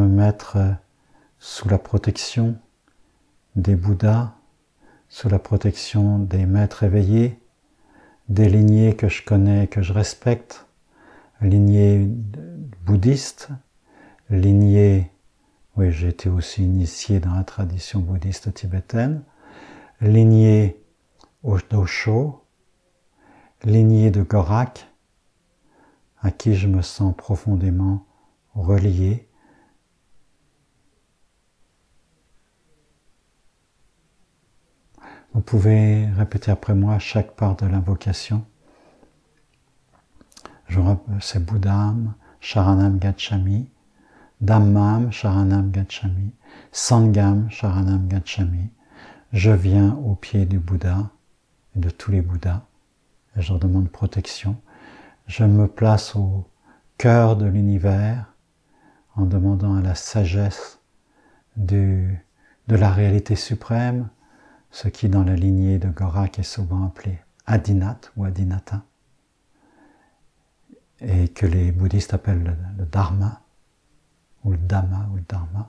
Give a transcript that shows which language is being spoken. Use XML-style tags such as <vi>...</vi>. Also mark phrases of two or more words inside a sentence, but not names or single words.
<fr>mettre sous la protection des Bouddhas, sous la protection des maîtres éveillés, des lignées que je connais, que je respecte, lignées bouddhistes, lignées, oui, j'ai été aussi initié dans la tradition bouddhiste tibétaine, lignées d'Osho, lignée de Gorak, à qui je me sens profondément relié. Vous pouvez répéter après moi à chaque part de l'invocation.</fr> <pi>C'est Bouddham, Sharanam Gacchami, Dhammam, Sharanam Gacchami, Sangham, Sharanam Gacchami.</pi> <fr>Je viens au pied du Bouddha et de tous les Bouddhas et je leur demande protection. Je me place au cœur de l'univers en demandant à la sagesse de la réalité suprême, ce qui dans la lignée de Gorak est souvent appelé Adinat ou Adinata, et que les bouddhistes appellent le Dharma, ou le Dhamma, ou le Dharma.</fr>